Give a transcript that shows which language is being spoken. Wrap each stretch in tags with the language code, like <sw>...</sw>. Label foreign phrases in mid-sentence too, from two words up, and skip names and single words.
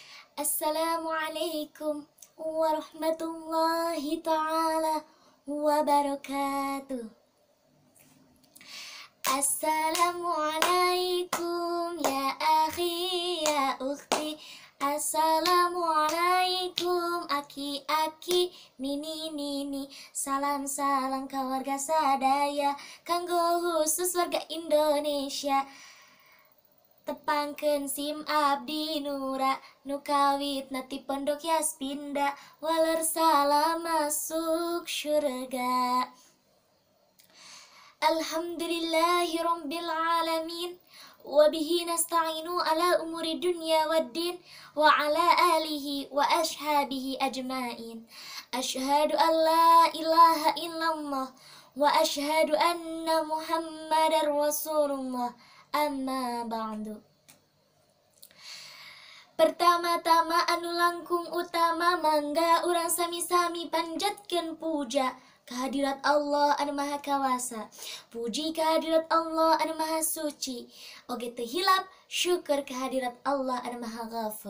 <ar>السلام عليكم ورحمة الله تعالى وبركاته. السلام عليكم يا أخي يا أختي.</ar> <su>Assalamualaikum aki-aki nini nini. Salam-salam keluarga sadaya kanggo khusus warga Indonesia. Tepangkeun sim abdi nura nu kawitna ti pondok Yaspinda waler salam</su> <id>masuk syurga.</id> <ar>الحمد لله رب العالمين وبه نستعين على أمور الدنيا والدين وعلى آله وأصحابه أجمعين. أشهد أن لا إله إلا الله وأشهد أن محمدا رسول الله. أما بعد.</ar> <su>Pertama-tama anu langkung utama mangga urang sami-sami panjatkeun puja kehadirat Allah anu maha kawasa. Puji kehadirat Allah anu maha suci. Oge teu hilap syukur kehadirat Allah anu maha ghafur.</su>